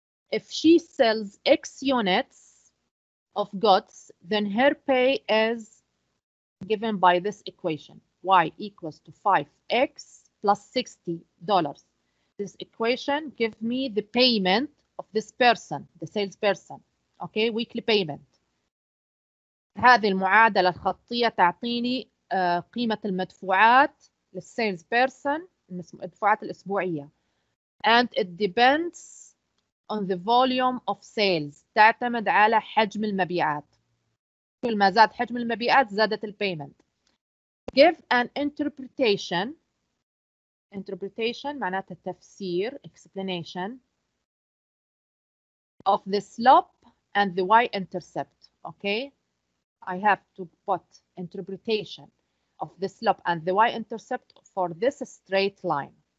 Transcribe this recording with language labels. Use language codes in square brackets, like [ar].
[en] If she sells X units of goods, then her pay is given by this equation. Y equals to 5X plus $60. This equation gives me the payment of this person, the salesperson. Okay, weekly payment. [ar] هذه المعادلة الخطية تعطيني قيمة المدفوعات للسيلز بيرسون، المدفوعات الأسبوعية. [en] And it depends on the volume of sales. [ar] تعتمد على حجم المبيعات. كل ما زاد حجم المبيعات زادت البيمنت. [en] Give an interpretation. Interpretation [ar] معناتها تفسير, [en] explanation of the slope and the y-intercept. Okay. I have to put interpretation. of the slope and the y-intercept for this straight line.